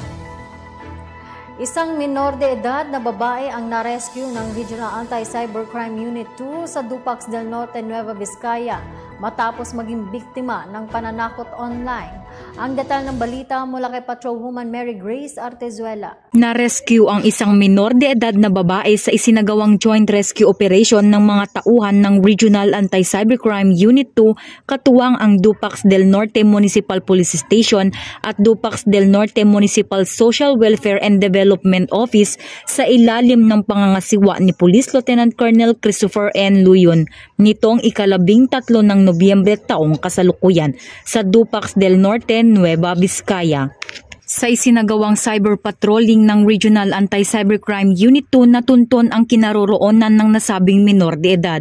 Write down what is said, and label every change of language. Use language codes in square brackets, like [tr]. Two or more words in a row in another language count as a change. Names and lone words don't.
[tl] Isang minor de edad na babae ang na-rescue ng Regional Anti-Cybercrime Unit 2 sa Dupax del Norte, Nueva Vizcaya matapos maging biktima ng pananakot online. Ang detalye ng balita mula kay Patrolwoman Mary Grace Artezuela. Na-rescue ang isang minor de edad na babae sa isinagawang [en] joint rescue operation [tl] ng mga tauhan ng Regional Anti-Cybercrime Unit 2 katuwang ang Dupax del Norte Municipal Police Station at Dupax del Norte Municipal Social Welfare and Development Office sa ilalim ng pangangasiwa ni Police Lieutenant Colonel Christopher N. Luyon nitong ika-13 ng Nobyembre taong kasalukuyan sa Dupax del Norte, Nueva Vizcaya. Sa isinagawang [en] cyber patrolling [tl] ng Regional Anti-Cybercrime Unit 2 natunton ang kinaroroonan ng nasabing minor de edad.